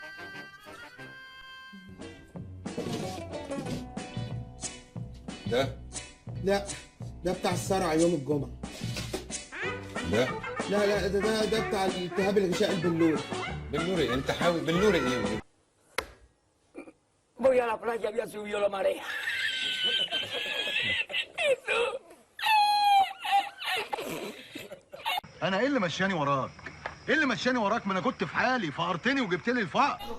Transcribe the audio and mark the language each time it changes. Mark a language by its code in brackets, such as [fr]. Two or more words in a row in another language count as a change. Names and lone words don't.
[ar] ده لا ده بتاع الصرع يوم الجمعة. ده لا ده بتاع التهاب الغشاء البلوري. بالنوري. انت حاول بالنوري ايه؟ [es] Voy a la playa, había subido la marea. [ar] انا ايه اللي مشاني وراك؟ ايه اللي مشاني وراك؟ ما انا كنت في حالي فقرتني وجبت لي الفقر.